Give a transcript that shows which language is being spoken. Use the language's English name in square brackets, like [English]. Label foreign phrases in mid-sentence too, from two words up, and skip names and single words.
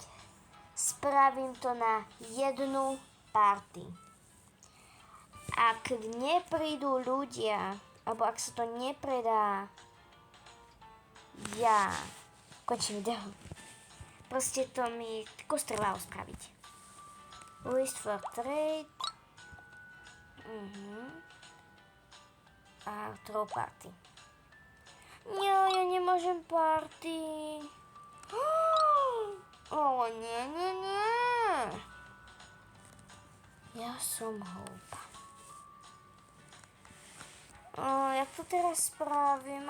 [Slovak] Spravím to na jednu party. Ak neprídu ľudia, alebo ak sa to nepredá, ja končím video. Proste to mi kus trvalo spraviť. [English] List for trade. A throw party. [Slovak] Nie, ja nemôžem party. Nie. Ja som hlúpa. Jak to teraz spravím?